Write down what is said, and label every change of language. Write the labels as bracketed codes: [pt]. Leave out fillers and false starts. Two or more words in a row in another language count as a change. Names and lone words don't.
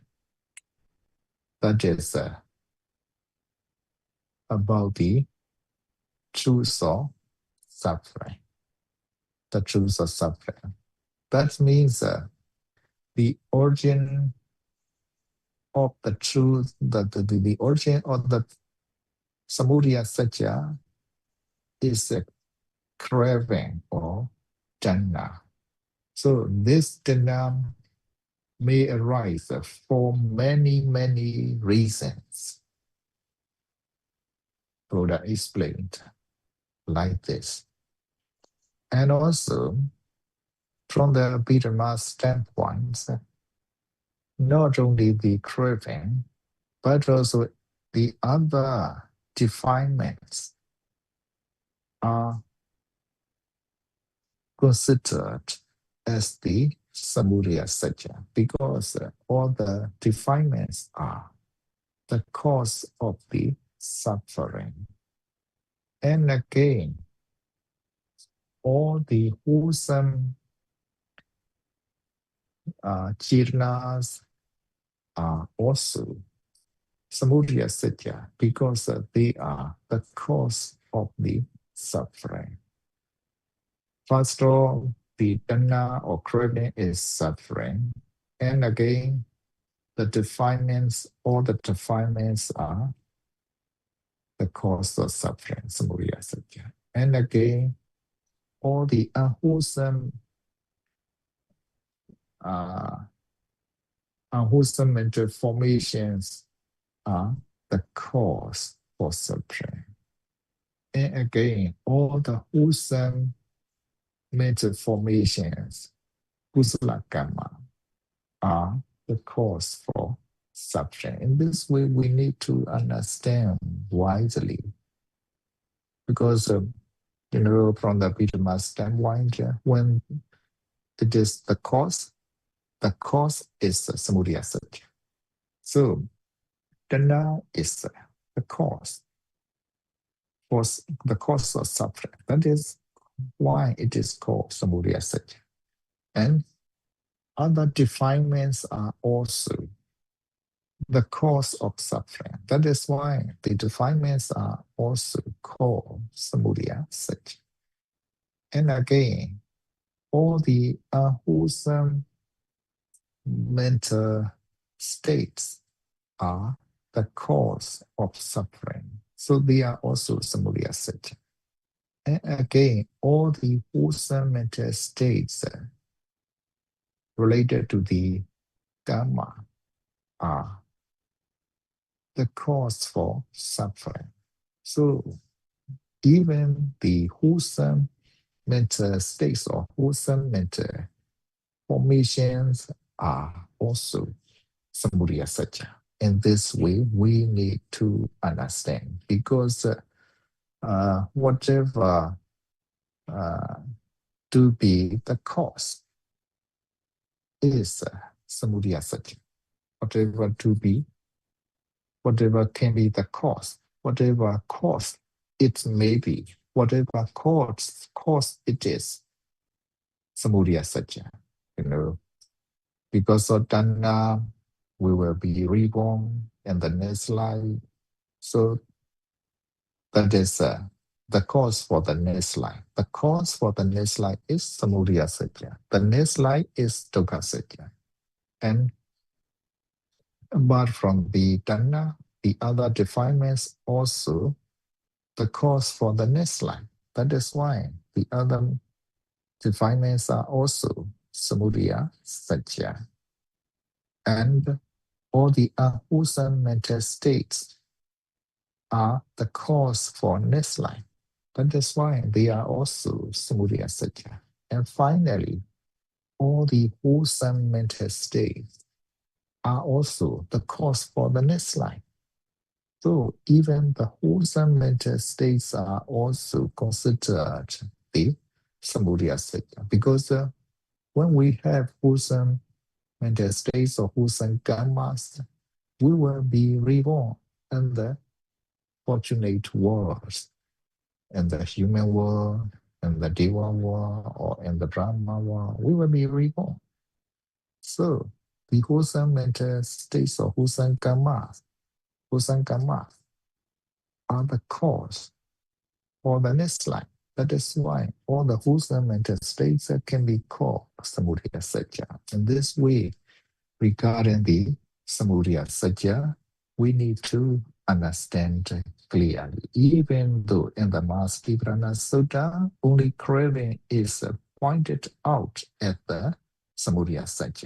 [en] That is about the truth of suffering. The truth of suffering. That means the origin of the truth, the origin of the [pi] samudaya satya [en] is a craving or jhana. So this jhana may arise for many, many reasons. Buddha explained like this. And also, from the Abhidhamma standpoint, not only the craving, but also the other defilements are considered as the [pi] samudaya satya, [en] because all the defilements are the cause of the suffering. And again, all the wholesome jirnas are also [pi] samudaya satya, [en] because they are the cause of the suffering. First of all, the jhana or craving is suffering. And again, the defilements, all the defilements are the cause of suffering, [pi] samudaya satya. [en] And again, all the unwholesome mental formations are the cause for suffering. And again, all the wholesome mental formations, [pi] kusala karma, [en] are the cause for suffering. In this way, we need to understand wisely, because from the Abhidhamma standpoint, when it is the cause is the [pi] samudaya satya. [en] So jhana is the cause of suffering. That is why it is called [pi] samudaya satya. [en] And other defilements are also the cause of suffering. That is why the defilements are also called [pi] samudaya satya. [en] And again, all the unwholesome mental states are the cause of suffering. So they are also [pi] samudaya satya. [en] And again, all the wholesome mental states related to the Dhamma are the cause for suffering. So even the wholesome mental states or wholesome mental formations are also [pi] samudaya satya. [en] In this way, we need to understand, because whatever to be the cause is [pi] samudaya satya. [en] Whatever can be the cause, whatever cause it may be, whatever cause it is, [pi] samudaya satya. [en] Because of tanha, we will be reborn in the next life. So that is the cause for the next life. The cause for the next life is [pi] samudaya satya. [en] The next life is [pi] dukkha satya. [en] And apart from the tanha, the other defilements also the cause for the next life. That is why the other defilements are also [pi] samudaya satya. [en] And all the unwholesome mental states are the cause for next life. That is why they are also [pi] samudaya satya. [en] And finally, all the wholesome mental states are also the cause for the next life. So even the wholesome mental states are also considered the [pi] samudaya satya, [en] because when we have wholesome mental states or wholesome karmas, we will be reborn in the fortunate worlds, in the human world, in the Deva world, or in the Brahma world. We will be reborn. So the wholesome mental states or wholesome karmas are the cause for the next life. That is why all the wholesome mental states can be called [pi] samudaya satya. [en] In this way, regarding the [pi] samudaya satya, [en] we need to understand clearly. Even though in the Mahāyanā Sutta, only craving is pointed out at the [pi] samudaya satya.